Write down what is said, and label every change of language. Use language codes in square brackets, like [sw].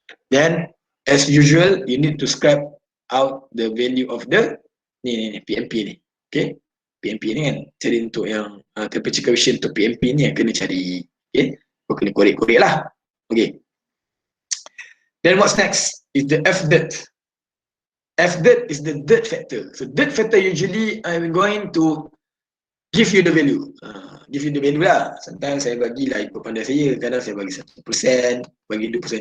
[en] Then as usual you need to scrap out the value of the ni PMP ni. [ms] Okay, PMP ni kan cari untuk yang temperature coefficient untuk PMP ni yang kena cari. Okay, kau kena korek-korek lah. [en] Okay, then what's next is the F dirt. F dirt is the dirt factor. So dirt factor usually I'm going to give you the value. Give you the value [ms] lah. [en] Sometimes [ms] saya bagilah ikut pandai saya. Kadang saya bagi 1%, bagi 2%.